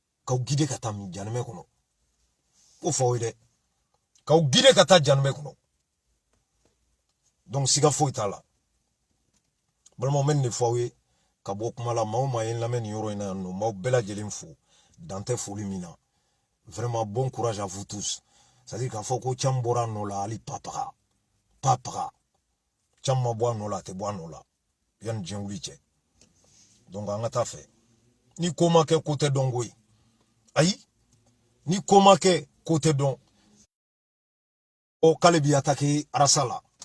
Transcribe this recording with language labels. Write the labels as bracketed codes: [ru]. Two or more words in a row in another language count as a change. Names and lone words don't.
[bm] k'aw guider ka taa janmɛ kɔnɔ ko fɔ dɛ k'aw guider ka taa janmɛ kɔnɔ donc siga foyi t'a la balimaw mɛ nin de fɔ aw ye ka bɔ kuma la maa o maa ye n lamɛn nin yɔrɔ in na yan nɔ m'aw bɛɛ lajɛlen fo dan tɛ foli min na [fr] vraiment bon courage à vous tous c'est à dire [bm] k'a fɔ ko Thiam bɔra a nɔ la hali pa paga Thiam ma bɔ a nɔ la a tɛ bɔ a nɔ la yanni diɲɛ wuli cɛ donc an ka taa fɛ ni ko ma kɛ ko tɛ dɔn koyi ayi ni ko ma kɛ ko tɛ dɔn o k'ale bi attaquer Arasa la